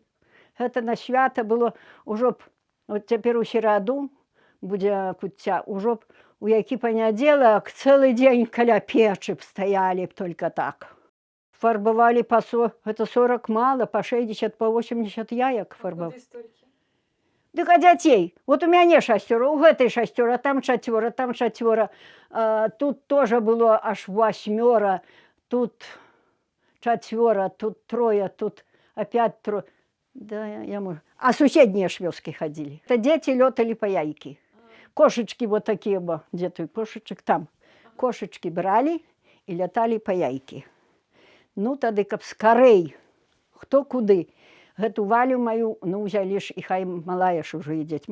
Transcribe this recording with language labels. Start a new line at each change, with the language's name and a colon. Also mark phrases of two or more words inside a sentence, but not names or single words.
Belarusian: Гэта на свята было ўжо б, от цяпер у сераду будзе куцця, ўжо б у які панядзелак цэлы дзень каля печы б стаялі б
Russian: только так.
Belarusian: Фарбавалі гэта 40 мала, па 60, па 80 яек фарбавалі. Дык а дзяцей, вот у мяне 6, у гэтай 6, там 4, там 4.
Russian: Тут тоже было аж 8, тут 4, тут 3, тут опять 3.
Belarusian: Да, я можу. А суседнія ж вёскі хадзілі. Это дзеці лёталі па яйкі. Кошачкі вот такія, дзе той кошачак, там. Кошачкі бралі і ляталі па яйкі. Ну, тады, каб скарэй, хто куды. Гэту Валю маю, ну, ўзялі ж, і хай малая ж ужо ідзець.